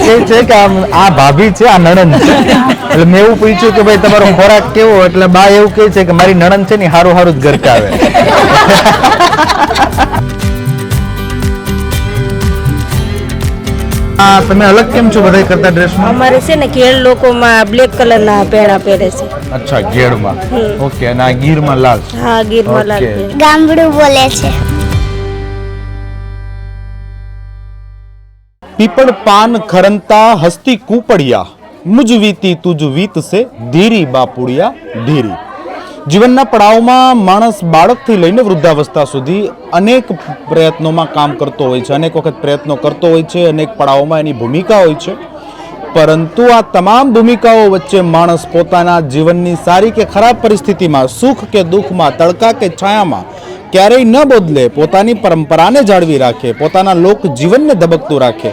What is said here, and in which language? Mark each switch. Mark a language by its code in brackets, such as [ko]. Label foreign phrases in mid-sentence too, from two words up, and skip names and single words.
[gu] કે છે કે આ ભાભી છે આ નણંદ છે એટલે મેં એવું પૂછ્યું કે ભાઈ તમારો ખોરાક કેવો એટલે બા એવું કે છે કે મારી નણંદ છે ને હારું હારું જ ગરકાવે તમે અલગ કેમ છો બધા કરતા ડ્રેસમાં અમારે છે ને ઘેડ લોકોમાં બ્લેક કલરના પેડા પહેરે છે અચ્છા ઘેડમાં ઓકે અને આ ગીરમાં લાલ હા ગીરમાં લાલ ગામડું બોલે છે પીપડ પાન ખરંતા હસ્તી કૂપડિયા મુઝ વીતી તુઝ વીત સે ધીરી બાપુડિયા ધીરી જીવનના પડાવમાં માણસ બાળકથી લઈને વૃદ્ધાવસ્થા સુધી અનેક પ્રયત્નોમાં કામ કરતો હોય છે અનેક વખત પ્રયત્નો કરતો હોય છે અનેક પડાવમાં એની ભૂમિકા હોય છે પરંતુ આ તમામ ભૂમિકાઓ વચ્ચે માણસ પોતાના જીવનની સારી કે ખરાબ પરિસ્થિતિમાં સુખ કે દુઃખમાં તડકા કે છાયામાં ક્યારેય ન બદલે પોતાની પરંપરાને જાળવી રાખે પોતાના લોક જીવનને ધબકતું રાખે